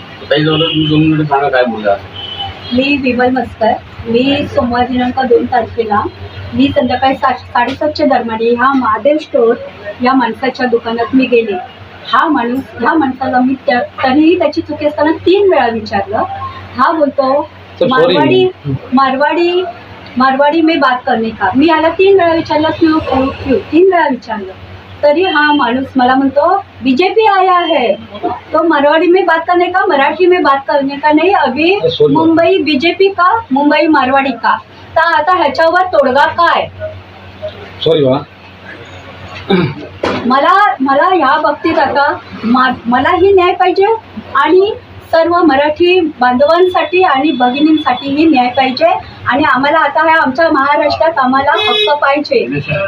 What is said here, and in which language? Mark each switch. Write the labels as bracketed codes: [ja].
[mr] ताई जवळ तुम्ही 2 मिनिटं सांगा काय बोलला। मी विमल मस्कर, मी सोमवार दिनांक 2 तारखेला मी संध्याकाळी 7:30च्या दरम्यान ह्या महादेव स्टोर या माणसाच्या दुकानात मी गेले। ह्या माणसाला मी तरीही त्याची चुकी असताना 3 वेळा विचारलं। हा बोलतो [hi] मारवाड़ी में बात करने का। [mr] मी याला 3 वेळा विचारलं क्यों 3 वेळा विचारलं तरी हा माणूस मला म्हणतो [hi] बीजेपी आया है तो मारवाड़ी में बात करने का, मराठी में बात करने का नहीं, अभी मुंबई बीजेपी का, मुंबई मारवाड़ी का। [mr] तर आता ह्याच्यावर तोडगा काय? सॉरी बा, मला ह्या बाबतीत आता मलाही न्याय पाहिजे आणि सर्व मराठी बांधवांसाठी आणि भगिनींसाठीही न्याय पाहिजे। आणि आम्हाला आता ह्या आमच्या महाराष्ट्रात आम्हाला हक्क पाहिजे।